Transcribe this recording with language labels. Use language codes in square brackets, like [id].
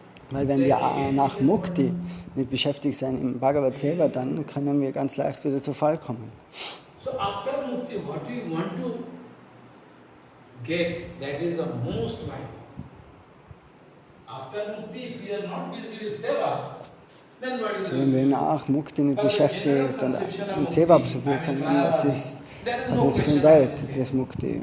[de] Weil wenn wir nach Mukti nicht beschäftigt sein im Bhagavad Seva, dann können wir ganz leicht wieder zu Fall kommen. [en] So after Mukti, what we want to get, that is the most vital. After Mukti, if we are not busy with Seva, then what is [de] so, wenn wir nach Mukti nicht beschäftigt und in Seva absorbiert sind, dann was ist das für eine Welt, das Mukti?